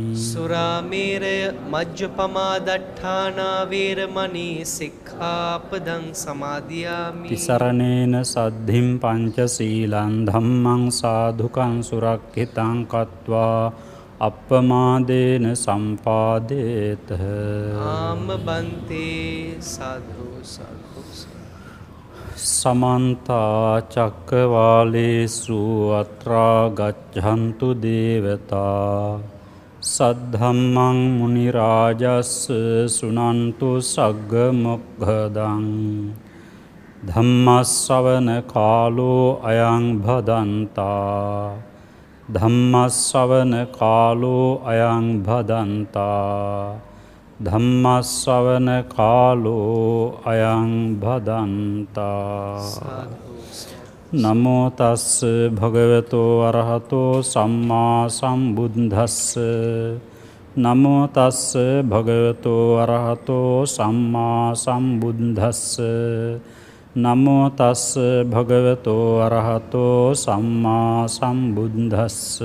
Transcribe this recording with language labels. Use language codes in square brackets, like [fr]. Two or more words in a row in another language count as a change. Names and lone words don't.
[pi] සුරාමේරය මජ්ජපමා දට්ඨානා වේරමණී සික්ඛාපදං සමාදියාමි. තිසරණේන සද්ධින් පංචශීලං ධම්මං සාධුකං සුරක්ඛිතං කତ୍වා අප්පමාදේන සම්පාදේත. [si] ආම බන්තේ. [pi] සාධු සාධු. සමන්ත චක්කවාලේසු අත්‍රා ගච්ඡන්තු දේවතා සද්ධම්මං මුනි රාජස් සුනන්තු සග්ග මොක්ඛදං ධම්මස්සවන කාලෝ අයං භදන්තා. ධම්මස්සවන කාලෝ අයං භදන්තා. ධම්මස්සවන කාලෝ අයං භදන්තා. නමෝ තස්ස භගවතෝ අරහතෝ සම්මා සම්බුද්දස්ස. නමෝ තස්ස භගවතෝ අරහතෝ සම්මා සම්බුද්දස්ස නමෝ තස්ස භගවතෝ අරහතෝ සම්මා සම්බුද්දස්ස